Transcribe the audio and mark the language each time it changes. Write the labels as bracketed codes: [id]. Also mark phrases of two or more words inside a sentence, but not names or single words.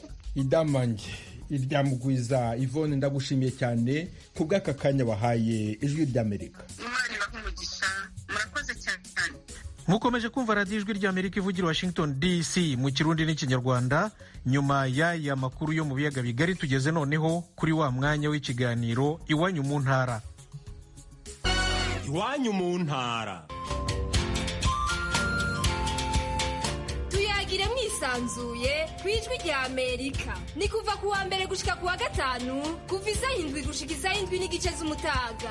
[rn] Idamange iryamugwiza Yvonne, ndagushimiye cyane ku bw'aka kanya wahaye Ijwi ry'Amerika. Imana ibahumugisha, murakoze cyane. Mukomeje kumva radiyo Ijwi ry'Amerika ivugira Washington DC mu Kirundi n'Ikinyarwanda. Nyuma y'aya makuru yo mu biyaga bigari, tugeze noneho kuri wa mwanya w'ikiganiro Iwanyu mu Ntara. Iwanyu mu Ntara. Tuyagire mwisanzuye ku Ijwi ry'Amerika. Ni kuva ku wa mbere gushika ku wa gatanu, kuva isaha 7 gushika isaha 7:30 z'umutaga.